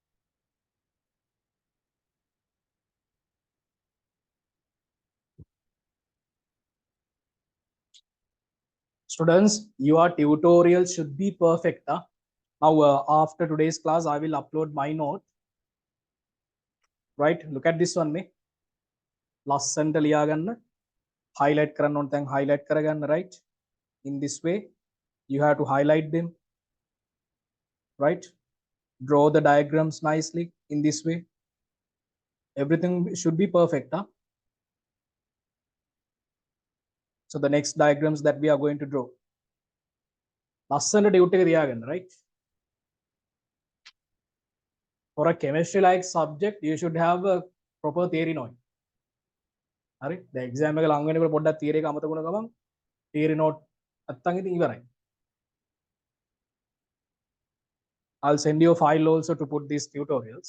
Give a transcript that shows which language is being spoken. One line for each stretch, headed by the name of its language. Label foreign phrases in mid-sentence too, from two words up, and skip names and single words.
English: Students, your tutorial should be perfect. Huh? Now, after today's class, I will upload my note. Right? Look at this one. Me.
Sinhala: Last highlight කරන්න ඕන තැන් highlight කරගන්න,
English: right? In this way, you have to highlight them, right? Draw the diagrams nicely in this way. Everything should be perfect. Huh? So the next diagrams that we are going to draw.
Sinhala: ලස්සනට ඩියුට් එක තියාගන්න,
English: right? For a chemistry like subject, you should have a proper theory knowledge.
Sinhala: හරි? දැන් exam එක ලඟ වෙනකොට පොඩ්ඩක් theory එක අමතක වුණ ගමන්
English: theory note
Sinhala: නැත්තම් ඉතින් ඉවරයි.
English: I'll send you a file also to put these tutorials.